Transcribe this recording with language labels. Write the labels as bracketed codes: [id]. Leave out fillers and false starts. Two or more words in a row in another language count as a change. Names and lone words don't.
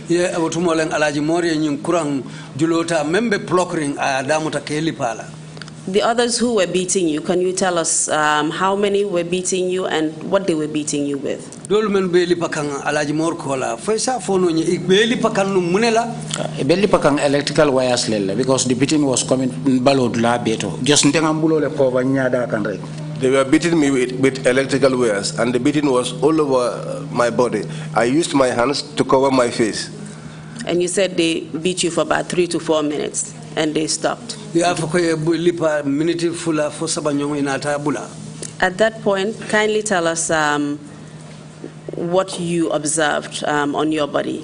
[en] The others who were beating you, can you tell us how many were beating you and what they were beating you with? [man] Electrical wires because the beating was coming balod la beto. [en] Just they were beating me with electrical wires, and the beating was all over my body. I used my hands to cover my face. And you said they beat you for about 3 to 4 minutes, and they stopped. At that point, kindly tell us what you observed on your body.